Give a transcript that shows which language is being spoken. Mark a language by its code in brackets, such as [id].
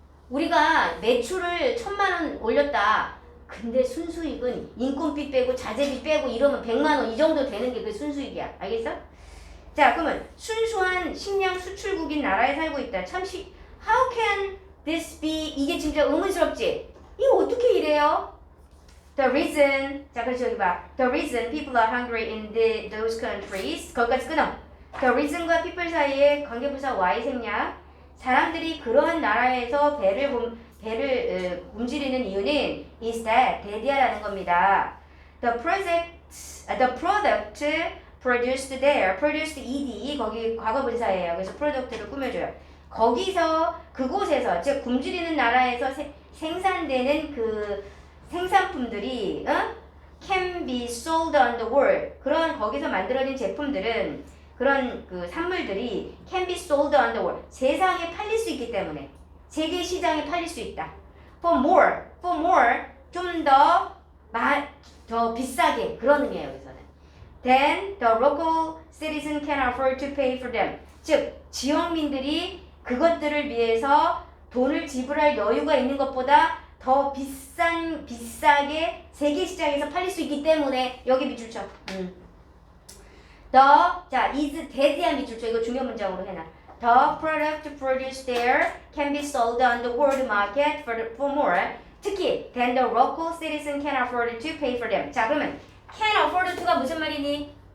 [ko] 우리가 매출을 1,000만 원 올렸다. 근데 순수익은 인건비 빼고 자재비 빼고 이러면 100만 원 이 정도 되는 게 그 순수익이야. 알겠어? 자, 그러면 순수한 식량 수출국인 나라에 살고 있다. [en] How can this be? [ko] 이게 진짜 의문스럽지? 이거 어떻게 이래요? [en] The reason, [ko] 자, 그래서 여기 봐. [en] The reason people are hungry in those countries. [ko] 거기까지 끊어. [en] The reason [ko] 과 people 사이에 관계부사 Y 생략. 사람들이 그러한 나라에서 배를 굶주리는 이유는 [en] is that [ko] 대디아라는 겁니다. [en] The product produced there, produced ed [ko] 거기 과거분사예요. 그래서 product를 꾸며줘요. 거기서 그곳에서 즉 굶주리는 나라에서 생산되는 그 생산품들이 [en] can be sold on the world. [ko] 그런 거기서 만들어진 제품들은 그런 그 산물들이 [en] can be sold on the world. [ko] 세상에 팔릴 수 있기 때문에 세계 시장에 팔릴 수 있다. [en] For more [ko] 좀 더 비싸게 그런 의미예요. 여기서는. [en] Then the local citizen can afford to pay for them. [ko] 즉 지역민들이 그것들을 위해서 돈을 지불할 여유가 있는 것보다 더 비싸게 세계 시장에서 팔릴 수 있기 때문에 여기 밑줄 쳐. 자, is 대디한 밑줄 쳐. 이거 중요 문장으로 해놔. [en] The product produced there can be sold on the world market for more. [ko] 특히 [en] than the local citizen can afford to pay for them. [ko] 자, 그러면 [en] can afford to [ko] 가 무슨 말이니?